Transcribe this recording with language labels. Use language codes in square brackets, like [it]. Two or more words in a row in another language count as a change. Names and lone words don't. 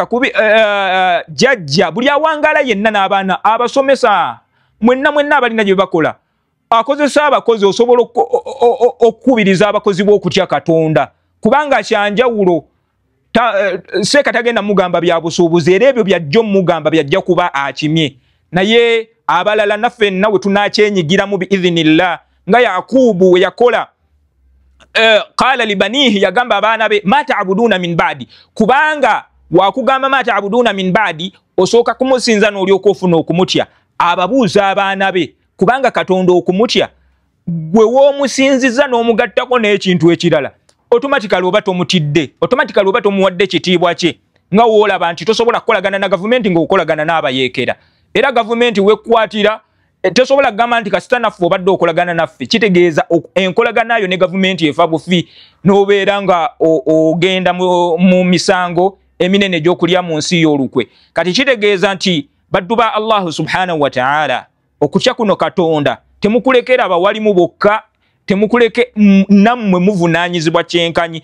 [lg] jjajja buli awangala yenna n'abaana abasomesa mwenna abalina gye bakola akozesa abakozi osobola okukubiriza abakozi b'okutya katonda kubanga kyanjawulo seeka tagenda mugamba bya busuubuzi era ebyo byajja mugamba byajja kuba akimye naye abalala naffe nawe tunakyenyigiramu biidhinillah nga Yaqubu we yakola [ar] قال لبنيه [lg] yagamba abaana be [ar] ما تعبدون من بعدي [lg] kubanga wakugamba [ar] ما تعبدون من بعدي [lg] osooka kumusinza n'olyoka ofuna okumutya ababuuza abaana be kubanga katonda okumutya gwe w'omusinziza n'omugattako n'ekintu ekirala automatically oba tomutidde automatically oba tomuwadde kitiibwa kye nga woolaba nti tosobola kukolagana na gavumenti ng'okolagana n'abayeekera era gavumenti wekwatira tesobola kugamba nti kasita naffe obadde okolagana naffe kitegeeza enkolaganayo ne gavumenti efa bufi n'obeera nga ogenda mu misango eminene egy'okulya mu nsi y'olukwe kati kitegeeza nti baddu ba [ar] الله سبحانه وتعالى [lg] okutya kuno katonda temukulekera abawalimu bokka, temukuleke nammwe muvunanyizibwa kyenkanyi.